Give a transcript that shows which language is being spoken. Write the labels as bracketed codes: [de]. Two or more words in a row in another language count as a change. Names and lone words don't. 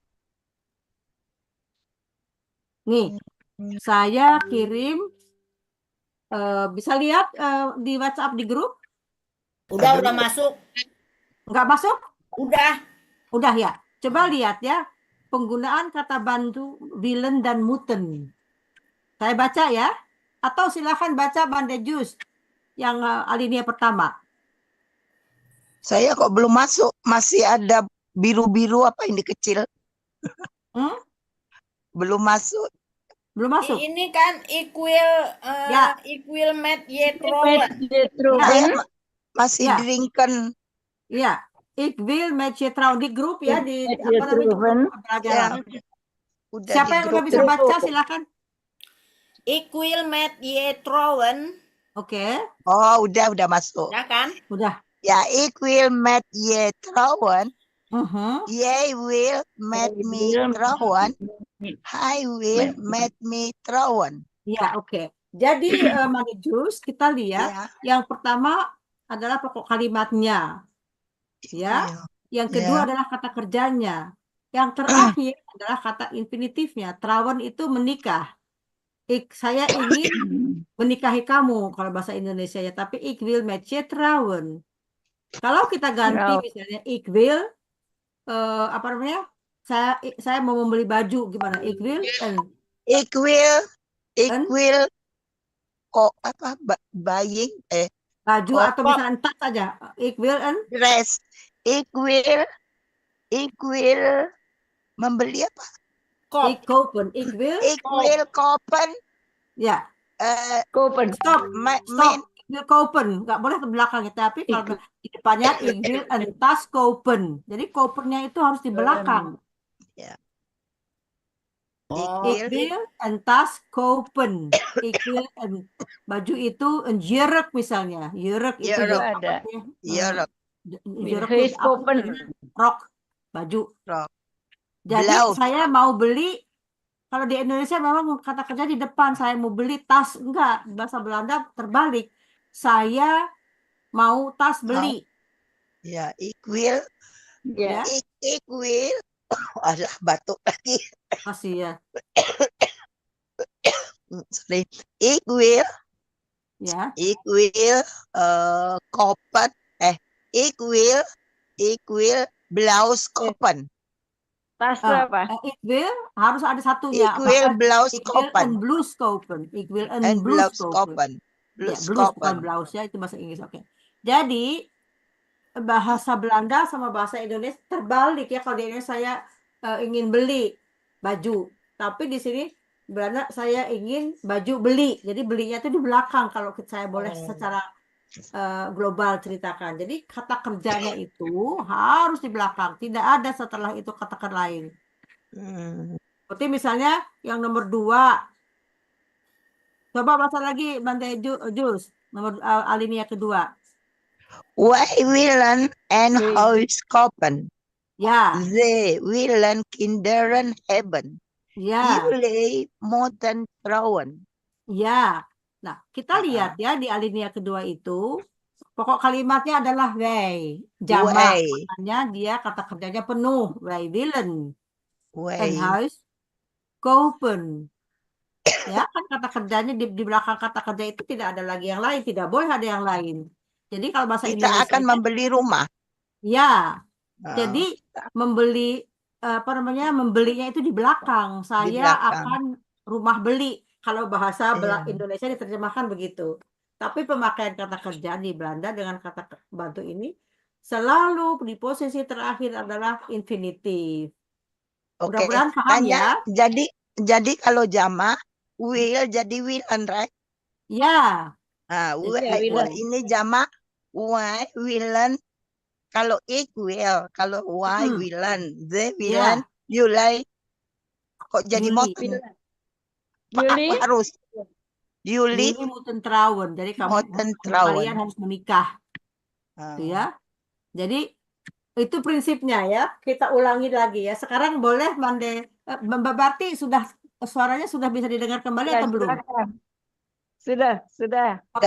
[id] Nih, saya kirim. Bisa lihat di WhatsApp di grup? Udah masuk. Nggak masuk? Udah ya. Coba lihat ya. Penggunaan kata bantu willen dan moeten. Saya baca ya. Atau silakan baca Bandejus yang alinea pertama. Saya kok belum masuk. Masih ada biru-biru apa ini kecil. Belum masuk. Ini kan equal [nl] met yetrowen. [id] Saya masih drinken. Ya. [nl] Ik wil met je trouwen [id] di grup ya di apa namanya pelajaran. Siapa yang udah bisa baca silakan. [nl] Ik wil met je trouwen. [id] Oke. Oh, udah masuk. Ya kan? Udah. [nl] Ja, ik wil met je trouwen. Mhm. Ye will met me trouwen. I will met me trouwen. [id] Ya, oke. Jadi Manijus, kita lihat Ya. yang pertama adalah pokok kalimatnya, ya. Will. Yang kedua Ya. adalah kata kerjanya. Yang terakhir adalah kata infinitifnya. Trouwen itu menikah. Saya ingin menikahi kamu kalau bahasa Indonesia ya, tapi [nl] ik wil met je trouwen. [id] Kalau kita ganti misalnya [nl] ik wil [id] apa namanya? Saya mau membeli baju gimana? [nl] Ik wil Ik En? [id] will kok apa buying baju Oh, atau misalnya tas saja. [nl] Ik wil [id] dress. [nl] Ik will [id] membeli apa? [nl] ik kopen. Ik wil Ik will kopen [id] ya. [nl] Kopen. [en] Stop. men [nl] Ik wil kopen. [id] Nggak boleh ke belakang ya, tapi kalau di depannya [nl] ik wil een tas kopen. [id] Jadi kopennya itu harus di belakang. [nl] Ik wil een tas kopen. Ik wil een [id] baju itu [nl] een jurk [id] misalnya. Jurk itu [nl] Jurk. [id] Ada. [nl] Jurk. Jurk [en] He's [id] itu apa? [nl] kopen. [id] Rok, baju. Rok. Jadi Blouse. saya mau beli, kalau di Indonesia memang kata kerja di depan, saya mau beli tas, enggak, bahasa Belanda terbalik. Saya mau tas beli. Ya, [nl] ik will. [id] Ya. [nl] Ik will. [id] Alah, batuk lagi. Masih ya. [nl] Sorry. Ik will. [id] Ya. [nl] Ik will kopen. Ik will blouse kopen. [id] Tas itu apa? [nl] Ik wil [id] harus ada satunya. [nl] Ik will blouse Ik wil kopen. een blouse kopen. Ik wil een En blouse blouse kopen. kopen. [id] Ya, [nl] Blouse [id] blouse bukan [nl] kopen. [id] blouse ya, itu bahasa Inggris. Oke. Jadi bahasa Belanda sama bahasa Indonesia terbalik ya. Kalau di Indonesia saya ingin beli baju, tapi di sini Belanda saya ingin baju beli. Jadi belinya itu di belakang kalau saya boleh secara global ceritakan. Jadi kata kerjanya itu harus di belakang, tidak ada setelah itu kata lain. Seperti misalnya yang nomor 2. Coba baca lagi Bante Jus, nomor alinea kedua. [nl] Wij willen een huis kopen. [id] Ya. [nl] Ze willen kinderen hebben. [id] Ya. [nl] Jullie moeten trouwen. [id] Ya. Nah, kita lihat ya di alinea kedua itu pokok kalimatnya adalah wij, jamak. Wij. Makanya dia kata kerjanya penuh. [nl] Wij willen een Wij. huis kopen. [id] Ya, kan kata kerjanya di belakang kata kerja itu tidak ada lagi yang lain, tidak boleh ada yang lain. Jadi kalau bahasa Kita Indonesia akan membeli rumah. ya. Jadi membeli membelinya itu di belakang. Saya akan rumah beli. Kalau bahasa Indonesia diterjemahkan begitu. Tapi pemakaian kata kerja di Belanda dengan kata bantu ini selalu di posisi terakhir adalah infinitif. Oke. Mudah-mudahan paham ya. Jadi kalau jamak will jadi willen, right? Ya. Ini jamak [nl] wij willen. [id] Kalau [nl] ik will, [id] kalau [nl] wij willen, ze willen, jullie [id] kok jadi moten. [nl] Juli. [id] Harus. [nl] Jullie moeten trouwen. [id] Jadi kalian harus menikah. Ya. Jadi itu prinsipnya ya. Kita ulangi lagi ya. Sekarang boleh Mbak Barti suaranya sudah bisa didengar kembali atau belum? Sudah. Oke.